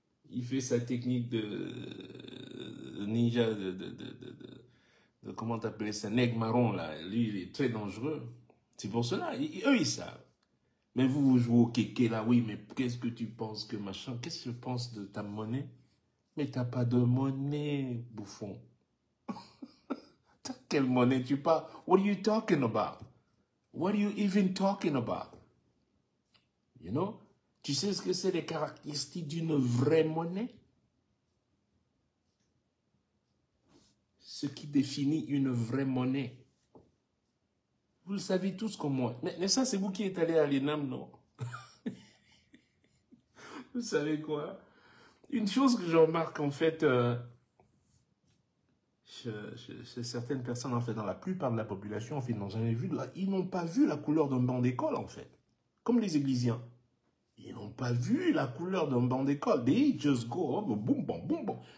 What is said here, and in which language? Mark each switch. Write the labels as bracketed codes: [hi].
[fr] Il fait sa technique de ninja, de comment t'appelles ça, nègre marron là. Lui, il est très dangereux. C'est pour cela, eux, ils savent. Mais vous jouez au kéké là, oui, mais qu'est-ce que tu penses que machin? Qu'est-ce que tu penses de ta monnaie? Mais t'as pas de monnaie, bouffon. T'as quelle monnaie tu parles? [en] What are you talking about? What are you even talking about? You know? [fr] Tu sais ce que c'est les caractéristiques d'une vraie monnaie? ce qui définit une vraie monnaie. Vous le savez tous comme moi. Mais ça, c'est vous qui êtes allé à l'ENAM, non? Vous savez quoi? Une chose que je remarque, en fait, chez certaines personnes, en fait, dans la plupart de la population, en fait, ils n'ont pas vu la couleur d'un banc d'école, en fait. Comme les églisiens. Ils n'ont pas vu la couleur d'un banc d'école. [en] They just go, boum, boum, boum, boum.